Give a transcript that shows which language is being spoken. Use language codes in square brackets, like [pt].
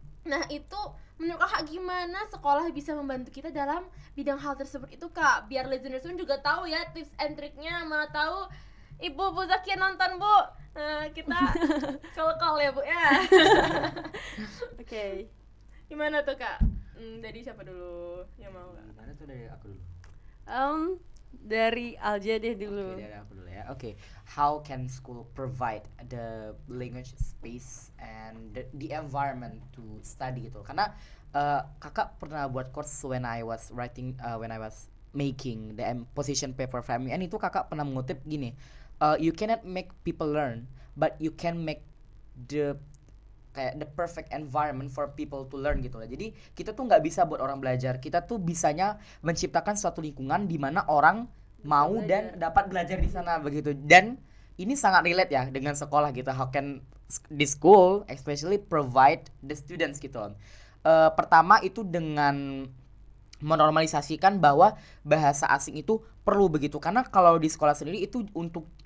[id] Nah itu menurut kakak gimana sekolah bisa membantu kita dalam bidang hal tersebut itu Kak, biar listeners pun juga tahu ya tips and triknya. Mana tahu Ibu Bu Zakia nonton Bu, kita call ya Bu ya. Oke. Gimana tuh Kak? Dari siapa dulu yang mau Kak? Gimana tuh dari aku dulu? Dari Alja deh dulu. Oke, dari aku dulu ya. [en] Oke, how can school provide the language space and the environment to study gitu? [id] Karena kakak pernah buat [en] course when I was making the position paper for MEN, [id] itu kakak pernah mengutip gini, [en] you cannot make people learn, but you can make the perfect environment for people to learn [id] gitu lah. Jadi kita tuh nggak bisa buat orang belajar, kita tuh bisanya menciptakan suatu lingkungan di mana orang mau dan dapat belajar di sana begitu. Dan ini sangat relate ya dengan sekolah gitu. [en] How can the school especially provide the students [id] gitu loh. Pertama itu dengan menormalisasikan bahwa bahasa asing itu perlu begitu, karena kalau di sekolah sendiri itu untuk